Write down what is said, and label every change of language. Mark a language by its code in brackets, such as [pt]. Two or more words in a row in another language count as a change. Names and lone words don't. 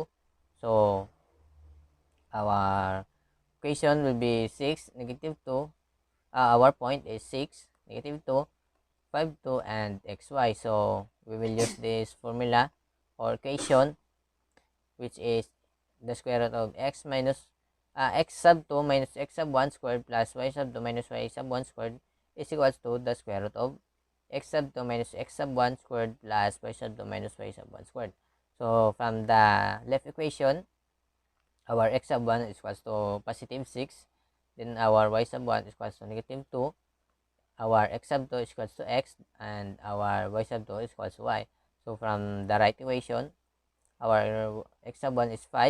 [en] So, our equation will be 6, negative 2. Our point is 6, negative 2, 5, 2, and xy. So, we will use this formula or equation, which is the square root of x minus x sub 2 minus x sub 1 squared plus y sub 2 minus y sub 1 squared is equals to the square root of x sub 2 minus x sub 1 squared plus y sub 2 minus y sub 1 squared. So, from the left equation, our x sub 1 is equals to positive 6. Then, our y sub 1 is equals to negative 2. Our x sub 2 is equals to x. And our y sub 2 is equals to y. So, from the right equation, our x sub 1 is 5.